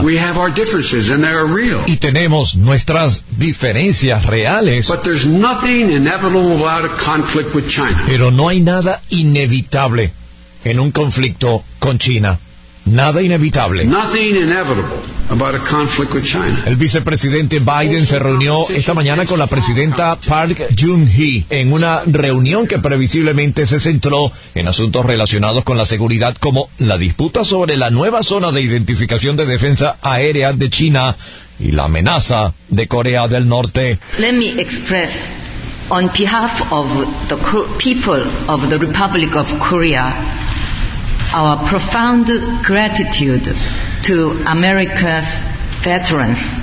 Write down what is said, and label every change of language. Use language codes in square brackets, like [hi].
[en] we have our differences and they are real. [es] Y tenemos nuestras diferencias reales, [en] but there's nothing inevitable about a conflict with China. [es] Pero no hay nada inevitable en un conflicto con China. Nada inevitable. [en] Nothing inevitable about a conflict with China. [es] El vicepresidente Biden se reunió esta mañana con la presidenta Park Geun-hye en una reunión que previsiblemente se centró en asuntos relacionados con la seguridad, como la disputa sobre la nueva zona de identificación de defensa aérea de China y la amenaza de Corea del Norte. [en] Let me express on behalf of the people of the Republic of Korea our profound gratitude to America's veterans.